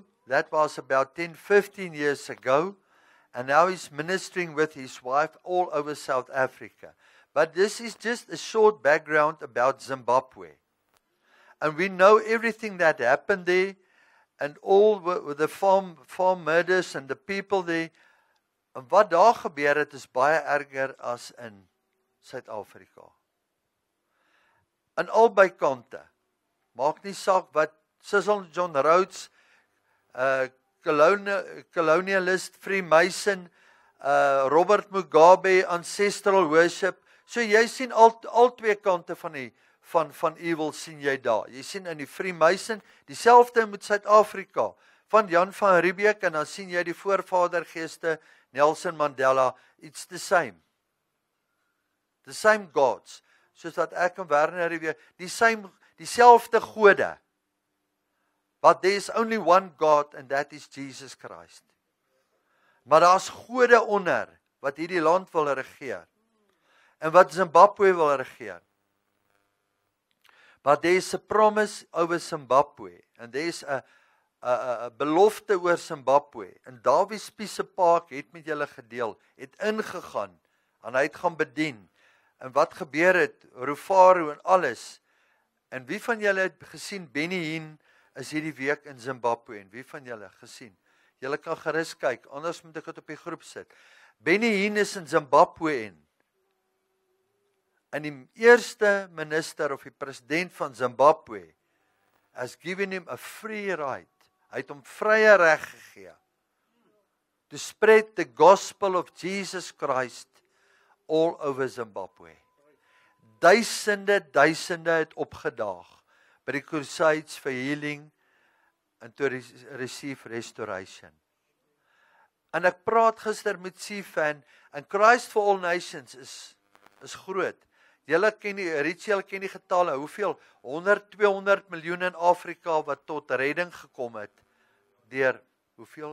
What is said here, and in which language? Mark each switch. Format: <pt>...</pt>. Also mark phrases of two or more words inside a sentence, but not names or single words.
<en>That was about 10-15 years ago. And now he's ministering with his wife all over South Africa. But this is just a short background about Zimbabwe. And we know everything that happened there and all with the farm murders and the people there.</en> <af>En wat daar gebeur het is baie erger as in Suid-Afrika. Aan albei kante. Maak nie saak wat Cecil John Rhodes, colonialist, Freemason, Robert Mugabe,</af> <en>ancestral worship.</en> <af>So jy sien al twee kante van evil sien jy daar. Jy sien in die Freemason, dieselfde met Suid-Afrika, van Jan van Riebeeck, en dan sien jy die voorvadergeeste, Nelson Mandela,</af> <en>it's the same. The same gods.</en> <af>Soos wat ek en Werner weer, dieselfde gode.</af> <en>But there is only one God, and that is Jesus Christ.</en> <af>Maar daar's gode onder, wat hierdie land wil regeer. En wat Zimbabwe wil regeer.</af> <en>But there is a promise over Zimbabwe, and there is a</en> <af>belofte oor Zimbabwe. En Dawie Spies se paak het met julle gedeel, het ingegaan, en hy het gaan bedien. En wat gebeur het, Rufaro en alles. En wie van julle het gesien, Benny Hinn is hierdie week in Zimbabwe, en wie van julle gesien? Julle kan gerus kyk, anders moet ek het op die groep sit. Benny Hinn is in Zimbabwe en die eerste minister of die president van Zimbabwe</af> <en>has given him a free right.</en> <af>Hy het hom vrye reg gegee</af> <en>to spread the gospel of Jesus Christ all over Zimbabwe.</en> <af>Duisende het opgedaag by die</af> <en>crusades for healing and to receive restoration.</en> <af>En ek praat gister met CFAN, en Christ for All Nations is groot. Julle Richel ken die getalle, hoeveel? 100-200 miljoen in Afrika wat tot redding gekom het, deur hoeveel?</af>